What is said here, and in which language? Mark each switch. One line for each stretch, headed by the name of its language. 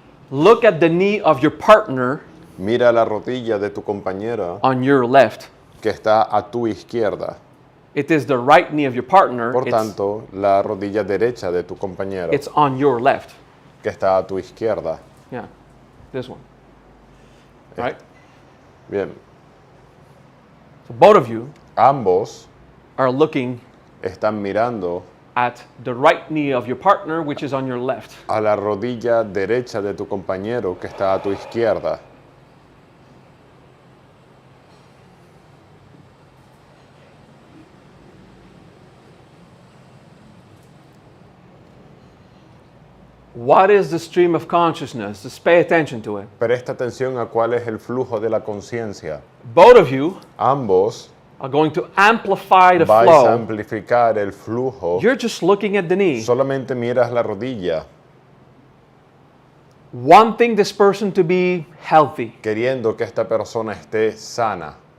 English: Look at the knee of your partner
Spanish: Mira la rodilla de tu compañera
English: on your left.
Spanish: que está a tu izquierda.
English: It is the right knee of your partner.
Spanish: Por tanto, la rodilla derecha de tu compañero
English: It's on your left.
Spanish: que está a tu izquierda.
English: Yeah, this one. Right?
Spanish: Bien.
English: So both of you
Spanish: Ambos
English: are looking
Spanish: están mirando
English: at the right knee of your partner, which is on your left.
Spanish: a la rodilla derecha de tu compañero que está a tu izquierda.
English: What is the stream of consciousness? Just pay attention to it.
Spanish: Presta atención a cuál es el flujo de la conciencia.
English: Both of you
Spanish: Ambos
English: are going to amplify the
Spanish: vais a
English: flow.
Spanish: amplificar el flujo.
English: You're just looking at the knee,
Spanish: Solamente miras la rodilla,
English: wanting this person to be healthy.
Spanish: queriendo que esta persona esté sana.